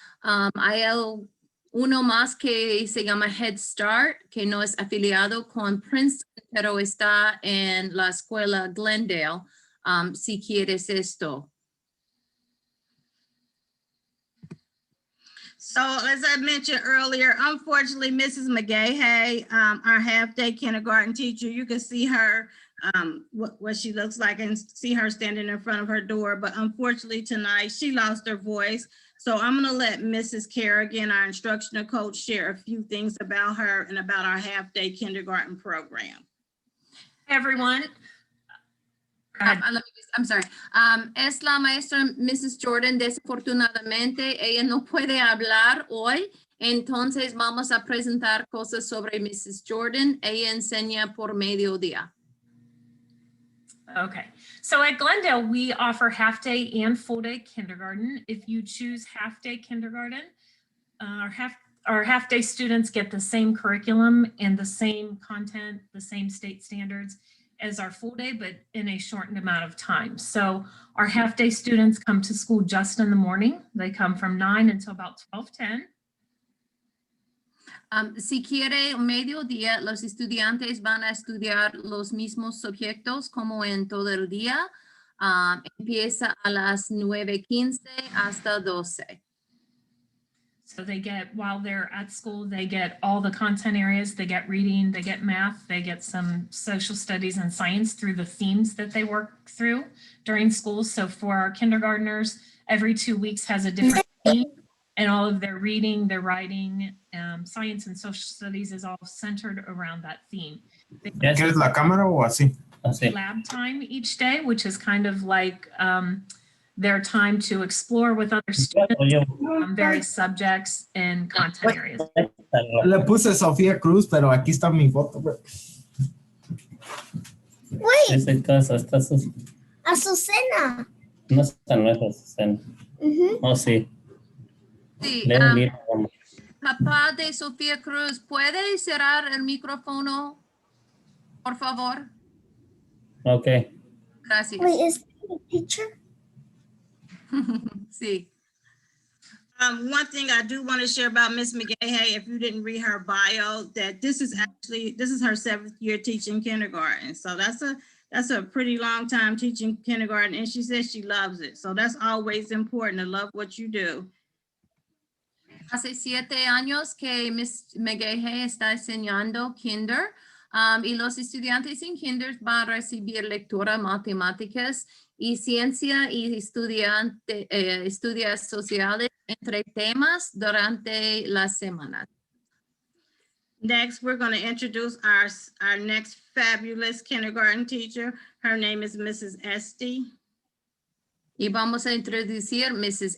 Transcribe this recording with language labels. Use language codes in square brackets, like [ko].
[es] Hay uno más que se llama Head Start, que no es afiliado con Princeton, pero está en la escuela Glendale, si quieres esto. [en] So as I mentioned earlier, unfortunately, Mrs. McGahey, our half-day kindergarten teacher, you can see her, what she looks like and see her standing in front of her door. But unfortunately tonight, she lost her voice. So I'm gonna let Mrs. Kerrigan, our instructional coach, share a few things about her and about our half-day kindergarten program. Hey, everyone. I'm sorry. [es] Es la maestra Mrs. Jordan. Desafortunadamente, ella no puede hablar hoy. Entonces vamos a presentar cosas sobre Mrs. Jordan. Ella enseña por mediodía. [en] Okay, so at Glendale, we offer half-day and full-day kindergarten. If you choose half-day kindergarten, our half-day students get the same curriculum and the same content, the same state standards as our full-day, but in a shortened amount of time. So our half-day students come to school just in the morning. They come from 9 until about 12:10. [es] Si quiere mediodía, los estudiantes van a estudiar los mismos subjectos como en todo el día. Empieza a las 9:15 hasta 12. [en] So they get, while they're at school, they get all the content areas, they get reading, they get math, they get some social studies and science through the themes that they work through during school. So for our kindergartners, every 2 weeks has a different theme, and all of their reading, their writing, science and social studies is all centered around that theme. [es] ¿Quieres la cámara o así? [en] Lab time each day, which is kind of like their time to explore with other students on various subjects and content areas. [es] Le puse Sofía Cruz, pero aquí está mi foto. [en] Wait, [es] Azucena. Azucena. No es Azucena. Oh, sí. Sí, Lee el libro. papá de Sofía Cruz, ¿puede cerrar el micrófono, por favor? [en] Ok. [es] Gracias. [en] Wait, is that a picture? [es] Sí. [en] One thing I do want to share about Miss McGahey, if you didn't read her bio, that this is her 7th year teaching kindergarten. So that's a pretty long time teaching kindergarten, and she says she loves it. So that's always important, to love what you do. [es] Hace 7 años que Miss McGahey está enseñando kinder y los estudiantes en kinder van a recibir lectura, matemáticas y ciencia y estudios sociales entre temas durante la semana. [en] Next, we're going to introduce our next fabulous kindergarten teacher. Her name is Mrs. Esty. [es] Y vamos a introducir Mrs.